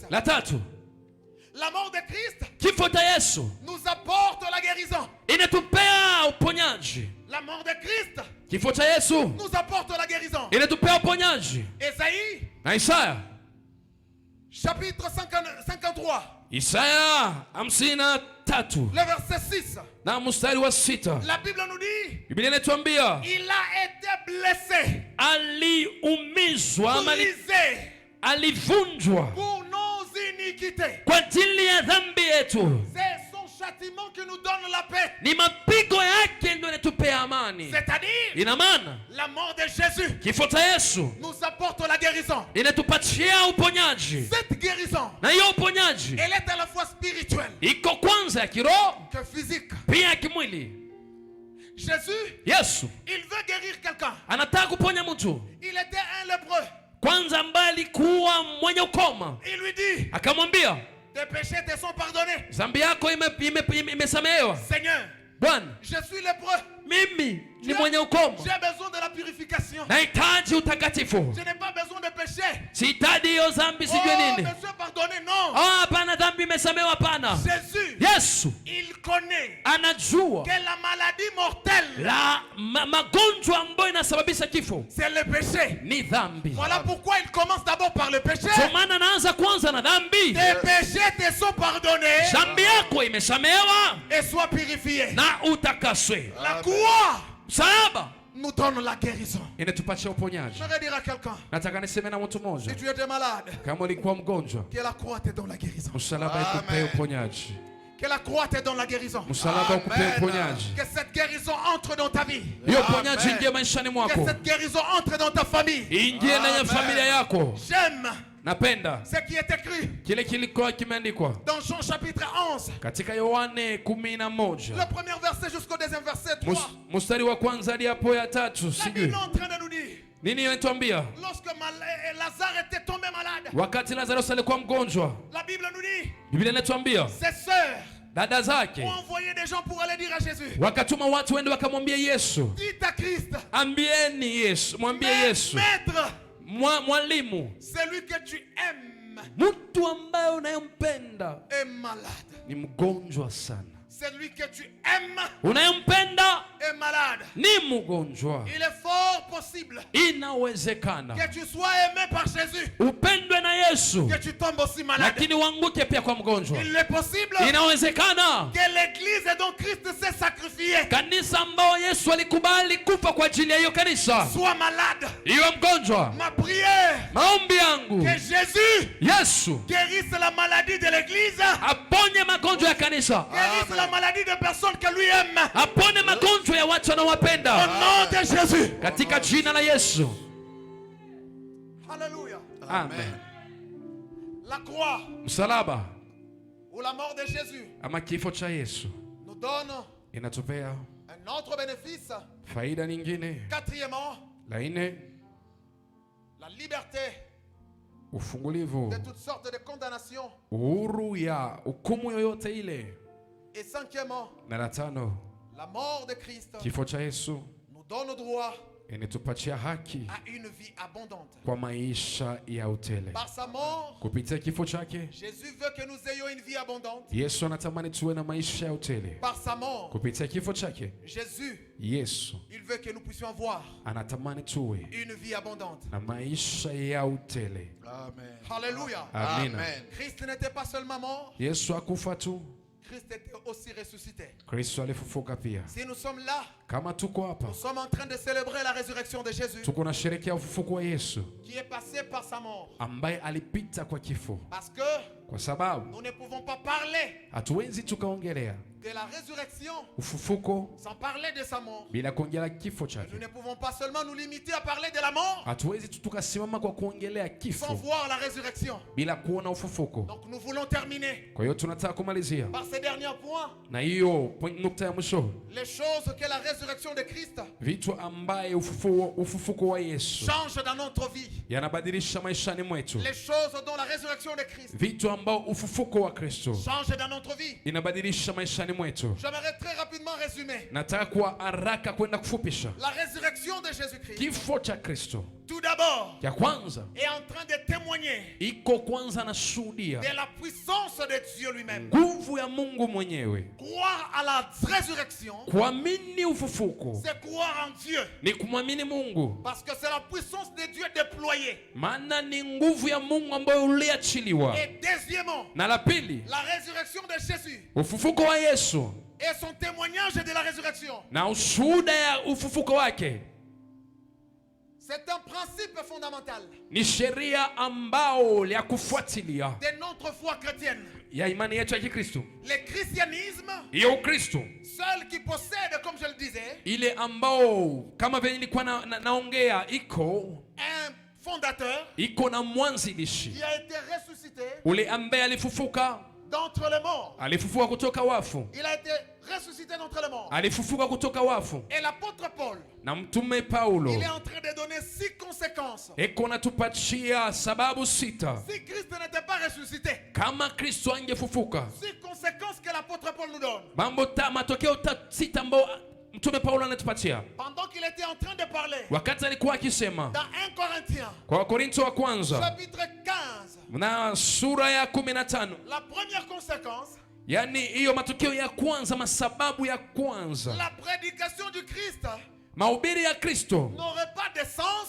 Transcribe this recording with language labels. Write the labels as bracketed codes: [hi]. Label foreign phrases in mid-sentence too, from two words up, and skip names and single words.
[sw] La tatu. [fr] La mort de Christ. [sw] Kifo cha Yesu. [fr] Nous apporte la guérison. [sw] Inatupea uponyaji. [fr] La mort de Christ. [sw] Kifo cha Yesu. [fr] Nous apporte la guérison. [sw] Inatupea uponyaji. [fr] Esaïe. [sw] Na Isaya. [fr] Chapitre 53. [sw] Isaya 53. [fr] Le verset 6. [sw] Na mstari wa 6. [fr] La Bible nous dit. [sw] Biblia inatuambia. [fr] Il a été blessé. [sw] Aliumizwa. [fr] Brisé. [sw] Alivunjwa. [fr] Pour nos iniquités. [sw] Kwa ajili ya dhambi yetu. [fr] C'est son châtiment qui nous donne la paix. [sw] Ni mapigo yake ndio yanatupea amani. [fr] C'est-à-dire, [sw] ina maana [fr] la mort de Jésus [sw] kifo cha Yesu [fr] nous apporte la guérison. [sw] inatupatia uponyaji. [fr] Cette guérison, [sw] Na hiyo uponyaji [fr] elle est à la fois spirituelle [sw] iko kwanza ya kiroho [fr] que physique. [sw] pia ya kimwili. [fr] Jésus, [sw] Yesu [fr] il veut guérir quelqu'un. [sw] anataka kuponya mtu. [fr] Il était un lépreux. [sw] Kwanza ambaye alikuwa mwenye ukoma, [fr] Il lui dit, [sw] akamwambia [fr] tes péchés te sont pardonnés. [sw] dhambi yako imesamehewa. [fr] Seigneur, [sw] Bwana, [fr] je suis lépreux. [sw] mimi ni mwenye ukoma, [fr] J'ai besoin de la purification. [sw] nahitaji utakatifu, [fr] Je n'ai pas besoin de péché. [sw] sihitaji hiyo dhambi sijue Oh, nini. [fr] monsieur, pardonnez, non. [sw] Oh, hapana, dhambi imesamehewa. Hapana. [fr] Jésus, [sw] Yesu [fr] il connaît [sw] anajua [fr] que la maladie mortelle, [sw] magonjwa ambayo inasababisha kifo [fr] c'est le péché. [sw] ni dhambi. [fr] Voilà pourquoi il commence d'abord par le péché. [sw] Kwa maana anaanza kwanza na dhambi. [fr] Tes péchés te sont pardonnés [sw] Dhambi yako imesamehewa [fr] et sois purifié. [sw] na utakaswe. [fr] La croix [sw] Msalaba [fr] nous donne la guérison. [sw] inatupatia uponyaji. [fr] Je vais dire à quelqu'un, [sw] Nataka niseme na mtu mmoja, [fr] si tu étais malade, [sw] kama ulikuwa mgonjwa, [fr] que la croix te donne la guérison. [sw] msalaba ikupe uponyaji. [fr] Que la croix te donne la guérison. [sw] Msalaba ukupe uponyaji. [fr] Que cette guérison entre dans ta vie. [sw] Hiyo uponyaji ingie maishani [fr] Que [sw] mwako, [fr] cette guérison entre dans ta famille. [sw] ingie ndani ya familia yako. [fr] J'aime [sw] Napenda [fr] ce qui est écrit [sw] kile kilikuwa kimeandikwa [fr] dans Jean chapitre 11. [sw] katika Yohane 11 [fr] Le premier verset jusqu'au deuxième verset 3. [sw] mstari wa kwanza hadi hapo ya tatu. [fr] La [sw] Sijui [fr] Bible est en train de nous dire, [sw] nini inatuambia. [fr] lorsque Lazare était tombé malade, [sw] Wakati Lazarus alikuwa mgonjwa, [fr] la Bible nous dit, [sw] Biblia inatuambia [fr] ses sœurs [sw] dada zake [fr] ont envoyé des gens pour aller dire à Jésus, [sw] wakatuma watu wende wakamwambia Yesu, [fr] dites à Christ, [sw] ambieni Yesu, mwambie Yesu, [fr] maître, [sw] mwalimu, [fr] celui que tu aimes [sw] mtu ambaye unayempenda [fr] est malade. [sw] ni mgonjwa sana. [fr] Celui que tu aimes [sw] Unayempenda [fr] est malade. [sw] ni mgonjwa. [fr] Il est fort possible [sw] Inawezekana [fr] que tu sois aimé par Jésus, [sw] upendwe na Yesu, [fr] que tu tombes aussi malade. [sw] lakini uanguke pia kwa mgonjwa. [fr] Il est possible [sw] Inawezekana [fr] que l'église dont Christ s'est sacrifié [sw] kanisa ambao Yesu alikubali kufa kwa ajili ya hiyo kanisa [fr] soit malade. [sw] iwe mgonjwa. [fr] Ma prière, [sw] Maombi yangu [fr] que Jésus [sw] Yesu [fr] guérisse la maladie de l'église, [sw] aponye magonjwa ya kanisa, [fr] guérisse la maladie de personnes que lui aime. [sw] apone magonjwa ya watu [fr] Au [sw] wanaowapenda [fr] nom de Jésus. [sw] katika jina la Yesu. [fr] Alléluia. Amen. La croix [sw] Msalaba [fr] ou la mort de Jésus [sw] ama kifo cha Yesu [fr] nous donne [sw] inatupea [fr] un autre bénéfice. [sw] faida nyingine. [fr] Quatrièmement, [sw] La nne, [fr] la liberté [sw] ufungulivu, [fr] de toutes sortes de condamnations. [sw] uhuru ya hukumu yoyote ile. [fr] Et cinquièmement, [sw] Na la tano, [fr] la mort de Christ [sw] kifo cha Yesu [fr] nous donne droit [sw] inatupatia haki [fr] à une vie abondante. [sw] kwa maisha ya utele. [fr] Par sa mort, [sw] Kupitia kifo chake [fr] Jésus veut que nous ayons une vie abondante. [sw] Yesu anatamani tuwe na maisha ya utele. [fr] Par sa mort, [sw] Kupitia kifo chake [fr] Jésus, [sw] Yesu [fr] il veut que nous puissions avoir [sw] anatamani tuwe [fr] une vie abondante. [sw] na maisha ya utele. [fr] Amen. Alléluia. [sw] Amina. [fr] Christ n'était pas seulement mort, [sw] Yesu akufa tu, [fr] Christ était aussi ressuscité. [sw] Kristo alifufuka pia. [fr] Si nous sommes là, [sw] Kama tuko hapa, [fr] nous sommes en train de célébrer la résurrection de Jésus, [sw] tuko na sherekea ufufuko wa Yesu [fr] qui est passé par sa mort. [sw] ambaye alipita kwa kifo, [fr] Parce que [sw] kwa sababu [fr] nous ne pouvons pas parler [sw] hatuwezi tukaongelea [fr] de la résurrection [sw] ufufuko [fr] sans parler de sa mort. [sw] bila kuongelea kifo chake. [fr] Nous ne pouvons pas seulement nous limiter à parler de la mort [sw] Hatuwezi tu tukasimama kwa kuongelea [fr] sans [sw] kifo [fr] voir la résurrection. [sw] bila kuona ufufuko. [fr] Donc nous voulons terminer [sw] Kwa hiyo tunataka kumalizia [fr] par ces derniers points [sw] na hiyo nukta ya mwisho, [fr] les choses que la résurrection de Christ [sw] vitu ambaye ufufuko wa Yesu [fr] change dans notre vie. [sw] yanabadilisha maishani mwetu, [fr] Les choses dont la résurrection de Christ [sw] vitu ambao ufufuko wa Kristo [fr] change dans notre vie. [sw] inabadilisha maishani mwetu. [fr] J'aimerais très rapidement résumer [sw] Nataka kwa haraka kwenda kufupisha [fr] la résurrection de Jésus-Christ. [sw] kifo cha Kristo. [fr] Tout d'abord, [sw] Ya kwanza [fr] est en train de témoigner [sw] iko kwanza na shuhudia [fr] de la puissance de Dieu lui-même. [sw] nguvu ya Mungu mwenyewe. [fr] Croire à la résurrection, [sw] Kuamini ufufuko [fr] c'est croire en Dieu. [sw] ni kumwamini Mungu, [fr] Parce que c'est la puissance de Dieu déployée. [sw] maana ni nguvu ya Mungu ambayo uliachiliwa. [fr] Et deuxièmement, [sw] Na la pili, [fr] la résurrection de Jésus [sw] ufufuko wa Yesu [fr] et son témoignage de la résurrection. [sw] na ushuhuda ya ufufuko wake [fr] C'est un principe fondamental [sw] ni sheria ambao ya kufuatilia [fr] de notre foi chrétienne. [sw] Ya imani yetu ya Kikristo. [fr] Le christianisme, [sw] ya Ukristo, [fr] seul qui possède, comme je le disais, [sw] ile ambao kama vile nilikuwa naongea iko [fr] un fondateur, [sw] iko na mwanzilishi [fr] qui a été ressuscité [sw] ule ambaye alifufuka [fr] d'entre les morts. [sw] Alifufuka kutoka wafu. [fr] Il a été ressuscité d'entre les morts. [sw] Alifufuka kutoka wafu. [fr] Et l'apôtre Paul, [sw] na mtume Paulo, [fr] il est en train de donner 6 conséquences. [sw] Eko natupatia sababu 6. [fr] Si Christ n'était pas ressuscité, [sw] kama Kristo angefufuka, [fr] 6 conséquences que l'apôtre Paul nous donne. [sw] Matokeo 6 ambao mtume Paulo anatupatia. [fr] Pendant qu'il était en train de parler, [sw] wakati alikuwa akisema [fr] dans 1 Corinthiens, [sw] kwa Korintho wa kwanza [fr] chapitre 15, [sw] na sura ya 15, [fr] la première conséquence, [sw] yani hiyo matokeo ya kwanza, masababu ya kwanza, [fr] la prédication du Christ [sw] mahubiri ya Kristo [fr] n'aurait pas de sens